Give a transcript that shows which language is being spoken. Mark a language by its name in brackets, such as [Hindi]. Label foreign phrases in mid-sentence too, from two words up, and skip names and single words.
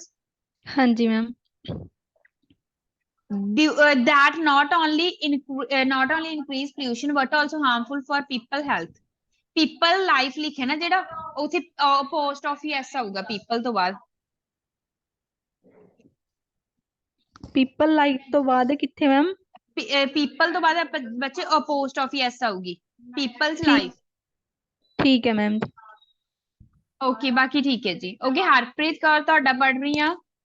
[Punjabi] ਹਾਂਜੀ ਮੈਮ। [English] that not only increase pollution but also harmful for people health। people life [Punjabi] ਲਿਖਿਆ ਨਾ ਜਿਹੜਾ ਉੱਥੇ [English] post of s [Punjabi] ਆਊਗਾ people ਤੋਂ ਬਾਅਦ। [English] people life [Punjabi] ਤੋਂ ਬਾਅਦ ਕਿੱਥੇ ਮੈਮ? people ਤੋਂ ਬਾਅਦ ਬੱਚੇ [English] post of s [Punjabi] ਆਊਗੀ people's ਠੀਕ life। ਠੀਕ ਹੈ ਮੈਮ। ਓਕੇ ਬਾਕੀ ਠੀਕ ਹੈ ਜੀ। ਓਕੇ ਹਰਪ੍ਰੀਤ ਕੌਰ ਤੁਹਾਡਾ ਪੜ੍ਹ ਰਹੀ ਆ।